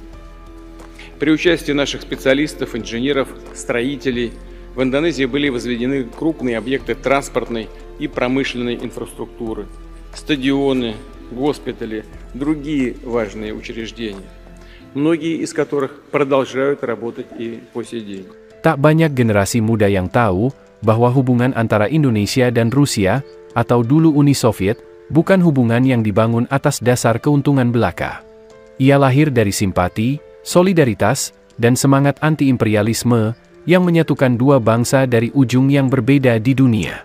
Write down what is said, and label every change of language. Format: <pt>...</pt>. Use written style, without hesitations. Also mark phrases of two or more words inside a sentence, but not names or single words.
<ru>При участии наших специалистов, инженеров, строителей в Индонезии были возведены крупные объекты транспортной и промышленной инфраструктуры, стадионы, госпитали, другие важные учреждения, многие из которых продолжают работать и по сей день.</ru> <id>Tak banyak generasi muda yang tahu bahwa hubungan antara Indonesia dan Rusia, atau dulu Uni Soviet, bukan hubungan yang dibangun atas dasar keuntungan belaka. Ia lahir dari simpati, solidaritas, dan semangat anti-imperialisme yang menyatukan dua bangsa dari ujung yang berbeda di dunia.</id>